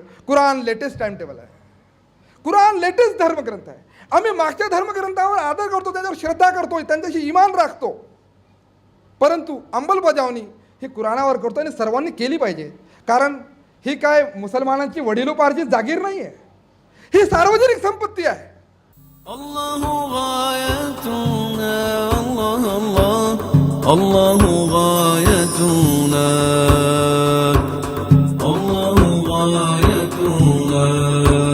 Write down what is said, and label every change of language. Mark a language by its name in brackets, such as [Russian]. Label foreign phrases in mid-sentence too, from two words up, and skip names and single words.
[Marathi] कुराण [English] latest time table [Marathi] आहे, कुराण लेटेस्ट धर्मग्रंथ आहे. आम्ही मागच्या धर्मग्रंथावर आदर करतो, त्याच्यावर श्रद्धा करतो, त्यांच्याशी इमान राखतो. परंतु अंमलबजावणी ही कुराणावर करतो आणि सर्वांनी केली पाहिजे. कारण ही काय मुसलमानांची वडिलोपार्जित जागीर नाही आहे, ही सार्वजनिक संपत्ती आहे. [Arabic] الله غايتنا الله الله الله غايتنا الله غايتنا